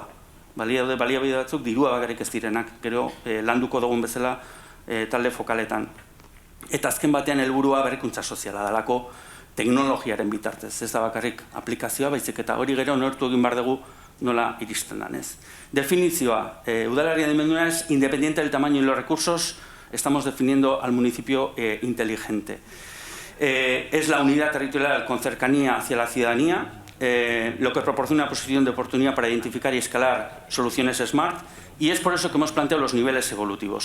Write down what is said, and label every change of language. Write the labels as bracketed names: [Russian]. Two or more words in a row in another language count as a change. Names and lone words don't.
[Basque] Baliabide batzuk dirua bakarrik ez direnak, gero landuko dugun bezala talde fokaletan. Eta azken batean helburua berrikuntza soziala dalako teknologiaren bitartez. Ez da bakarrik aplikazioa, baizik eta hori gero neurtu egin behar dugu nola iristen dan, ez. Definizioa, udalerri handimenduna [Spanish] es independiente del tamaño y los recursos, estamos definiendo al municipio inteligente. Es la unidad territorial con cercanía hacia la ciudadanía, lo que proporciona una posición de oportunidad para identificar y escalar soluciones smart, y es por eso que hemos planteado los niveles evolutivos.